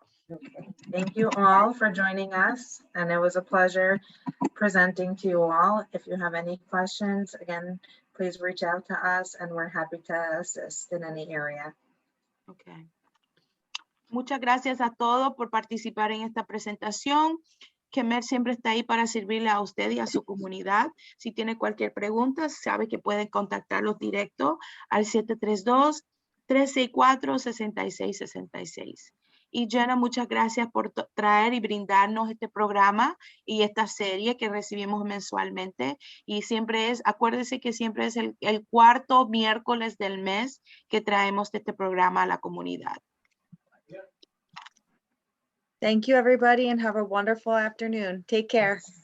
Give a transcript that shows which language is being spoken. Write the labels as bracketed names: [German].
[English] Okay. Thank you all for joining us, and it was a pleasure presenting to you all. If you have any questions, again, please reach out to us and we're happy to assist in any area. Okay. [Spanish] Muchas gracias a todos por participar en esta presentación. CHEMED siempre está ahí para servirle a usted y a su comunidad. Si tiene cualquier pregunta, sabe que pueden contactarlos directo al 732-364-6666. Y Jenna, muchas gracias por traer y brindarnos este programa y esta serie que recibimos mensualmente. Y siempre es, acuérdese que siempre es el cuarto miércoles del mes que traemos este programa a la comunidad. [English] Thank you, everybody, and have a wonderful afternoon. Take care.